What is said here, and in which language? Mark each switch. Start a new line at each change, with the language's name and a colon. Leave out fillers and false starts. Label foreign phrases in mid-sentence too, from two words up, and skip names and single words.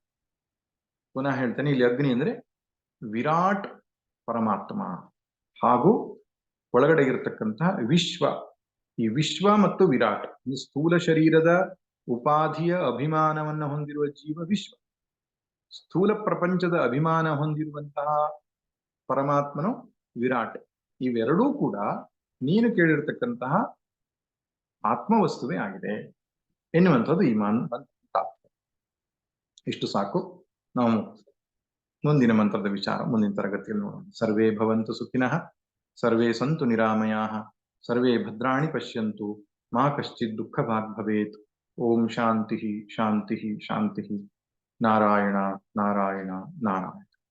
Kannada: ಪುನಃ ಹೇಳ್ತೇನೆ, ಇಲ್ಲಿ ಅಗ್ನಿ ಅಂದ್ರೆ ವಿರಾಟ್ ಪರಮಾತ್ಮ ಹಾಗೂ ಒಳಗಡೆ ಇರತಕ್ಕಂತಹ ವಿಶ್ವ ಈ ವಿಶ್ವ ಮತ್ತು ವಿರಾಟ್, ಈ ಸ್ಥೂಲ ಶರೀರದ ಉಪಾಧಿಯ ಅಭಿಮಾನವನ್ನು ಹೊಂದಿರುವ ಜೀವ ವಿಶ್ವ, ಸ್ಥೂಲ ಪ್ರಪಂಚದ ಅಭಿಮಾನ ಹೊಂದಿರುವಂತಹ ಪರಮಾತ್ಮನು ವಿರಾಟ್. ಇವೆರಡೂ ಕೂಡ ನೀನು ಕೇಳಿರ್ತಕ್ಕಂತಹ ಆತ್ಮವಸ್ತುವೇ ಆಗಿದೆ ಎನ್ನುವಂಥದ್ದು ಈ ಇಷ್ಟು ಸಾಕು. ನಾವು ಮುಂದಿನ ಮಂತ್ರದ ವಿಚಾರ ಮುಂದಿನ ತರಗತಿಯಲ್ಲಿ ನೋಡೋಣ.
Sanskrit: ಸರ್ವೇ ಭವಂತು ಸುಖಿನಃ, ಸರ್ವೇ ಸಂತು ನಿರಾಮಯಾಃ, ಸರ್ವೇ ಭದ್ರಾಣಿ ಪಶ್ಯಂತು, ಮಾ ಕಶ್ಚಿತ್ ದುಃಖ ಭಾಗ್ ಭವೇತ್. ಓಂ ಶಾಂತಿ ಶಾಂತಿ ಶಾಂತಿ. ನಾರಾಯಣ ನಾರಾಯಣ ನಾರಾಯಣ.